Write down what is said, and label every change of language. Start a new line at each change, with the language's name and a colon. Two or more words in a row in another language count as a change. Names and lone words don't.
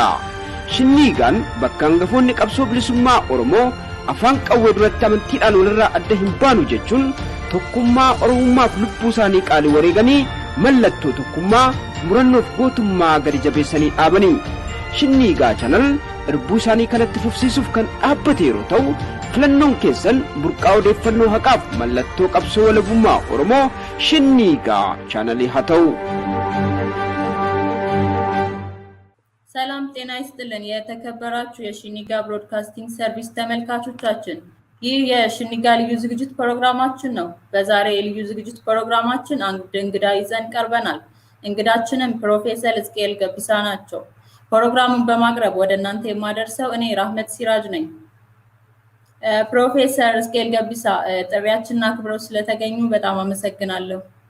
Oromo: Shinniigaan bakka hangafoonni qabsoo bilisummaa Oromoo afaan qawwee duratti amantiidhaan walirraa adda hin baanu jechuun tokkummaa Oromummaaf lubbuu isaanii qaalii wareeganii mallattoo tokkummaa murannoof gootummaa gadi jabeessanii dhaabanii. Shinniigaa channel irbuu isaanii kanatti fufsiisuuf kan dhaabbate yeroo ta'u filannoon keessan burqaa odeeffannoo haqaaf mallattoo qabsoo walabummaa Oromoo Shinniigaa channel haa ta'u.
Amharic: ሰላም ጤና ይስጥልን የተከበራችሁ የሽኒጋ ብሮድካስቲንግ ሰርቪስ ተመልካቾቻችን ይህ የሽኒጋ ልዩ ዝግጅት ፕሮግራማችን ነው። በዛሬ ልዩ ዝግጅት ፕሮግራማችን አንድ እንግዳ ይዘን ቀርበናል። እንግዳችንም ፕሮፌሰር ሕዝቅኤል ገቢሳ ናቸው። ፕሮግራሙን በማቅረብ ወደ እናንተ የማደርሰው እኔ ራህመት ሲራጅ ነኝ። ፕሮፌሰር ሕዝቅኤል ገቢሳ ጥሪያችንን አክብረው ስለተገኙ በጣም አመሰግናለሁ።